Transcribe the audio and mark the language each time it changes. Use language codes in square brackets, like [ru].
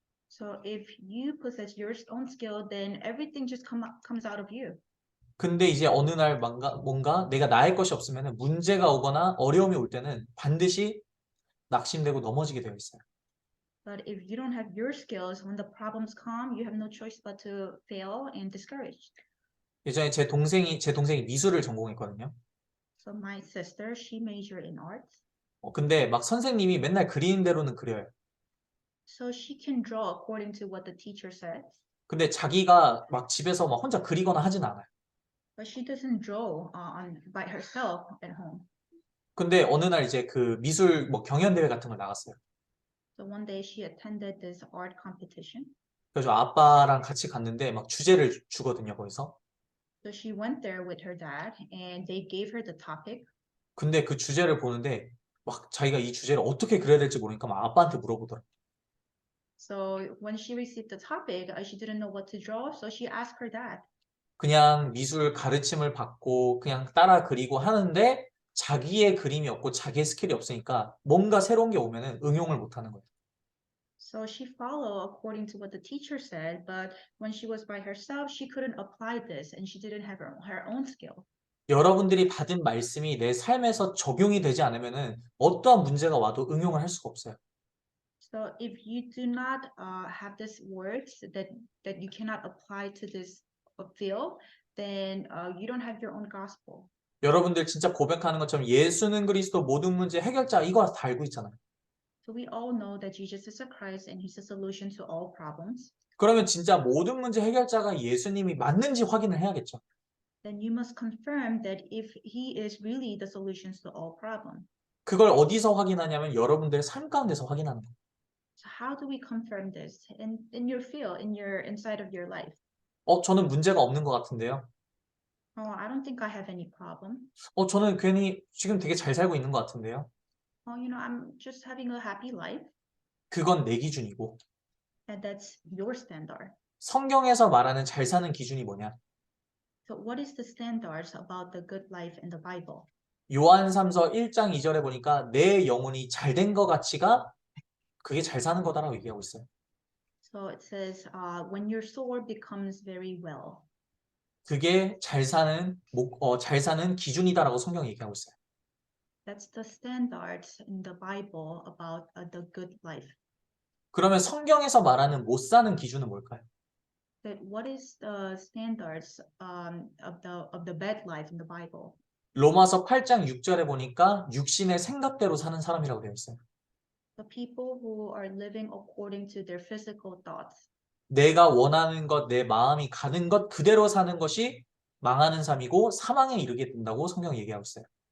[en] So if you possess your own skill, then everything just comes out of you. [ko] 근데 이제 어느 날 뭔가 내가 나의 것이 없으면 문제가 오거나 어려움이 올 때는 반드시 낙심되고 넘어지게 되어 있어요. [en] But if you don't have your skills, when the problems come, you have no choice but to fail and discouraged. [ko] 예전에 제 동생이 미술을 전공했거든요. [en] So my sister, she majored in arts. [ko] 근데 막 선생님이 맨날 그리는 대로는 그려요. [en] So she can draw according to what the teacher says. [ko] 근데 자기가 막 집에서 막 혼자 그리거나 하진 않아요. [en] But she doesn't draw by herself at home. [ko] 근데 어느 날 이제 그 미술 뭐 경연 대회 같은 걸 나갔어요. [en] So one day she attended this art competition. [ko] 그래서 아빠랑 같이 갔는데 막 주제를 주거든요, 거기서. [en] So she went there with her dad and they gave her the topic. [ko] 근데 그 주제를 보는데 막 자기가 이 주제를 어떻게 그려야 될지 모르니까 막 아빠한테 물어보더라고요. [en] So when she received the topic, she didn't know what to draw. So she asked her dad. [ko] 그냥 미술 가르침을 받고 그냥 따라 그리고 하는데 자기의 그림이 없고 자기의 스킬이 없으니까 뭔가 새로운 게 오면은 응용을 못 하는 거예요. [en] So she followed according to what the teacher said, but when she was by herself, she couldn't apply this and she didn't have her own skill. [ko] 여러분들이 받은 말씀이 내 삶에서 적용이 되지 않으면은 어떠한 문제가 와도 응용을 할 수가 없어요. [en] So if you do not have these words that you cannot apply to this field, then you don't have your own gospel. [ko] 여러분들 진짜 고백하는 것처럼 예수는 그리스도 모든 문제 해결자 이거 다 알고 있잖아요. [en] So we all know that Jesus is a Christ and he's a solution to all problems. [ko] 그러면 진짜 모든 문제 해결자가 예수님이 맞는지 확인을 해야겠죠. [en] Then you must confirm that if he is really the solutions to all problems. [ko] 그걸 어디서 확인하냐면 여러분들의 삶 가운데서 확인하는 거예요. [en] So how do we confirm this in your field, in your inside of your life? [ko] 저는 문제가 없는 것 같은데요. [en] Oh, I don't think I have any problem. [ko] 저는 괜히 지금 되게 잘 살고 있는 것 같은데요. [en] Oh, I'm just having a happy life, [ko] 그건 내 기준이고 [en] and that's your standard. [ko] 성경에서 말하는 잘 사는 기준이 뭐냐? [en] So what is the standards about the good life in the Bible? [ko] 요한삼서 1장 2절에 보니까 내 영혼이 잘된 것 같이가 그게 잘 사는 거다라고 얘기하고 있어요. [en] So it says, when your soul becomes very well. [ko] 그게 잘 사는 기준이다라고 성경이 얘기하고 있어요. [en] That's the standards in the Bible about the good life. [ko] 그러면 성경에서 말하는 못 사는 기준은 뭘까요? [en] That what is the standards of the bad life in the Bible? [ko] 로마서 8장 6절에 보니까 육신의 생각대로 사는 사람이라고 되어 있어요. [en] The people who are living according to their physical thoughts. [ko] 내가 원하는 것, 내 마음이 가는 것 그대로 사는 것이 망하는 삶이고 사망에 이르게 된다고 성경이 얘기하고 있어요.